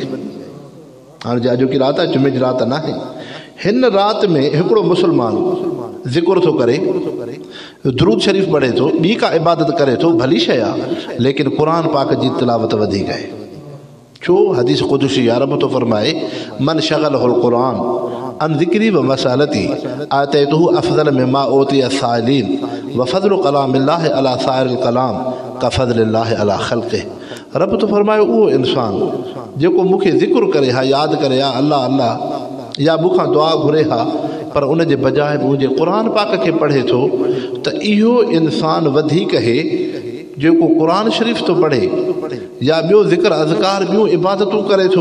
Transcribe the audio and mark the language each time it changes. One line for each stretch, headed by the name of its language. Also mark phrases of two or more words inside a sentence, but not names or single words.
Sindhi: हाणे जे अॼोकी राति आहे, जुमे जी राति न आहे, हिन राति में हिकिड़ो मुस्लमान ज़िक्र थो करे, दुरूद शरीफ़ पढ़े थो, ॿी का इबादत करे थो, भली शइ आहे, लेकिन क़ुरान पाक जी तिलावत वधीक आहे। छो? हदीस क़ुदसी या रब तो फरमाए,
Arabic: من شغله القرآن عن ذكري ومسألتي أعطيته أفضل مما أوتي السائلين وفضل كلام الله على سائر الكلام كفضل الله على خلقه.
Sindhi: रब तो फरमायो उहो इंसान जेको मूंखे ज़िक्र करे हा, यादि करे हा अल्लाह अल्लाह, या मूंखां दुआ घुरे हा, पर उन जे बजाए मुंहिंजे क़ुरान पाक खे पढ़े थो, त इहो इंसान वधीक आहे जेको क़ुरान शरीफ़ तो पढ़े या ॿियो ज़िक्र अज़कार ॿियूं इबादतूं करे थो।